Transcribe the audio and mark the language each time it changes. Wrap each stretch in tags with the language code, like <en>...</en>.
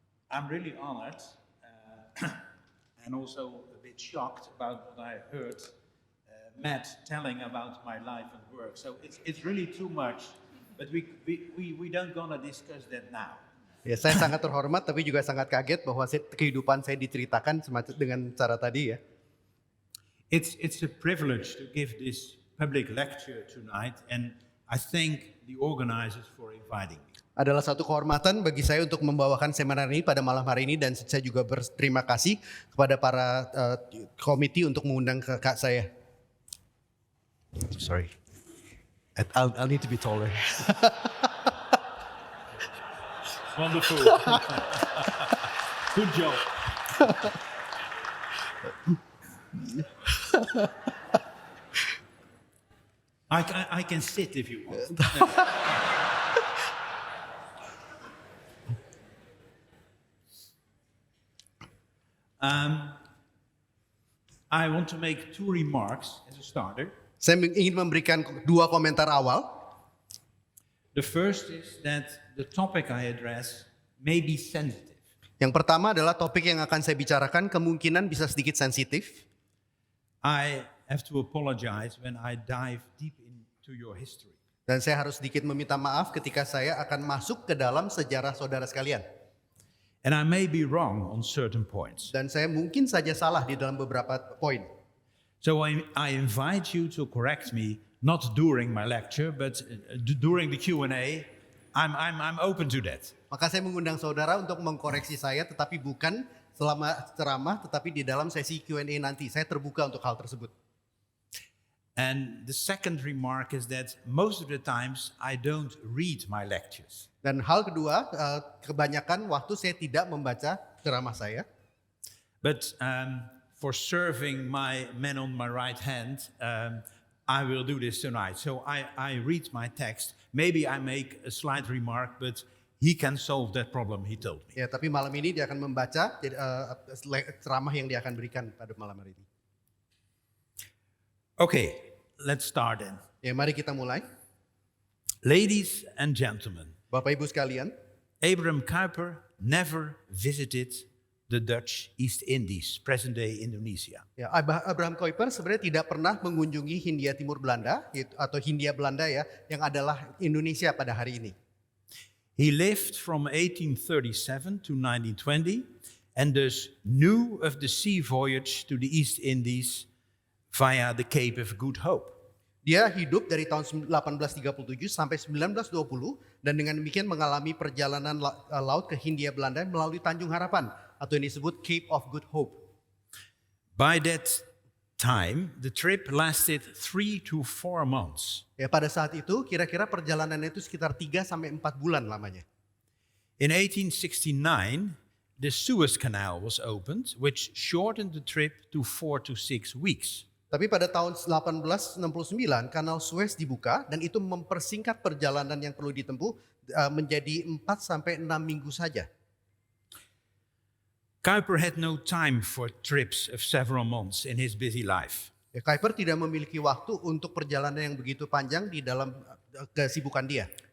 <en>I'm really honored and also a bit shocked about what I heard Matt telling about my life and work. So it's really too much, but we don't gonna discuss that now.</en> <id>Ya, saya sangat terhormat tapi juga sangat kaget bahwa kehidupan saya diceritakan dengan cara tadi ya.</id> <en>It's a privilege to give this public lecture tonight, and I thank the organizers for inviting me.</en> <id>Adalah satu kehormatan bagi saya untuk membawakan seminar ini pada malam hari ini, dan saya juga berterima kasih kepada para komite untuk mengundang kakak saya.</id> <en>Sorry, I'll need to be taller. Wonderful. Good job. I can sit if you want. I want to make two remarks as a starter.</en> <id>Saya ingin memberikan dua komentar awal.</id> <en>The first is that the topic I address may be sensitive.</en> <id>Yang pertama adalah topik yang akan saya bicarakan kemungkinan bisa sedikit sensitif.</id> <en>I have to apologize when I dive deep into your history.</en> <id>Dan saya harus sedikit meminta maaf ketika saya akan masuk ke dalam sejarah saudara sekalian.</id> <en>And I may be wrong on certain points.</en> <id>Dan saya mungkin saja salah di dalam beberapa poin.</id> <en>So I invite you to correct me, not during my lecture, but during the Q&A. I'm open to that.</en> <id>Maka saya mengundang saudara untuk mengkoreksi saya, tetapi bukan selama ceramah, tetapi di dalam sesi Q&A nanti. Saya terbuka untuk hal tersebut.</id> <en>And the second remark is that most of the times I don't read my lectures.</en> <id>Dan hal kedua, kebanyakan waktu saya tidak membaca ceramah saya.</id> <en>But for serving my man on my right hand, I will do this tonight. So I read my text. Maybe I make a slight remark, but he can solve that problem, he told me.</en> <id>Ya, tapi malam ini dia akan membaca ceramah yang dia akan berikan pada malam hari ini.</id> <en>Okay, let's start then.</en> <id>Ya, mari kita mulai.</id> <en>Ladies and gentlemen,</en> <id>Bapak Ibu sekalian,</id> <en>Abraham Kuyper never visited the Dutch East Indies, present-day Indonesia.</en> <id>ya, Abraham Kuyper sebenarnya tidak pernah mengunjungi Hindia Timur Belanda atau Hindia Belanda ya, yang adalah Indonesia pada hari ini.</id> <en>He lived from 1837 to 1920 and thus knew of the sea voyage to the East Indies via the Cape of Good Hope.</en> <id>Dia hidup dari tahun 1837 sampai 1920 dan dengan demikian mengalami perjalanan laut ke Hindia Belanda melalui Tanjung Harapan atau yang disebut Cape of Good Hope.</id> <en>By that time, the trip lasted 3 to 4 months.</en> <id>Ya, pada saat itu kira-kira perjalanannya itu sekitar 3 sampai 4 bulan lamanya.</id> <en>In 1869, the Suez Canal was opened, which shortened the trip to 4 to 6 weeks.</en> <id>Tapi pada tahun 1869 Kanal Suez dibuka dan itu mempersingkat perjalanan yang perlu ditempuh menjadi 4 sampai 6 minggu saja.</id> <en>Kuyper had no time for trips of several months in his busy life.</en> <id>Ya, Kuyper tidak memiliki waktu untuk perjalanan yang begitu panjang di dalam kesibukan dia.</id>